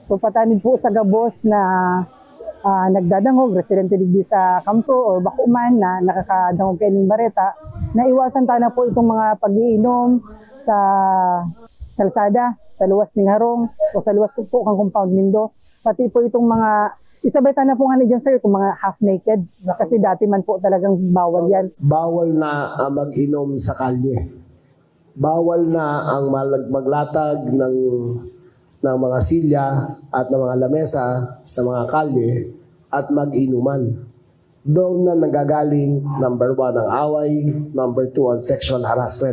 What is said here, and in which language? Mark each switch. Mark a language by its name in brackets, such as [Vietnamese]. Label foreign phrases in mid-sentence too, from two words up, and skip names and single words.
[Bikol] So patanid po sa gabos na nagdadangog, residente digdi sa Kamso o Bakuman na nakakadangog kay ning bareta, na iwasan ta na po itong mga pag-iinom sa kalsada, sa luwas ng harong o sa luwas po kang compound nindo. Pati po itong mga isabay ta na po nga ni dyan sir, itong mga [English] half naked, [Filipino] kasi dati man po talagang bawal yan. Bawal na ang mag-inom sa kalye. Bawal na ang maglatag ng mga silya at ng mga lamesa sa mga kalye at mag-inuman. Doon na nanggagaling, number 1, ang away, number 2, ang [English] sexual harassment.